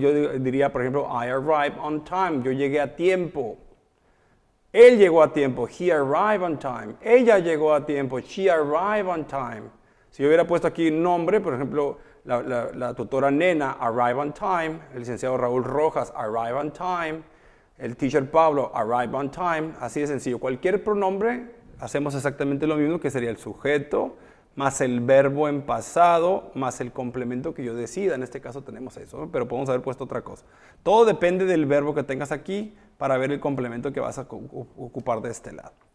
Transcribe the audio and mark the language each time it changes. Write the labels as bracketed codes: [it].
[es] Yo diría, por ejemplo, [en] I arrived on time, [es] yo llegué a tiempo. Él llegó a tiempo, [en] he arrived on time. [es] Ella llegó a tiempo, [en] she arrived on time. [es] Si yo hubiera puesto aquí un nombre, por ejemplo, la tutora Nena, [en] arrive on time. [es] El licenciado Raúl Rojas, [en] arrive on time. El teacher Pablo, arrive on time. [es] Así de sencillo. Cualquier pronombre, hacemos exactamente lo mismo, que sería el sujeto, más el verbo en pasado, más el complemento que yo decida. En este caso tenemos eso, ¿no? Pero podemos haber puesto otra cosa. Todo depende del verbo que tengas aquí para ver el complemento que vas a ocupar de este lado.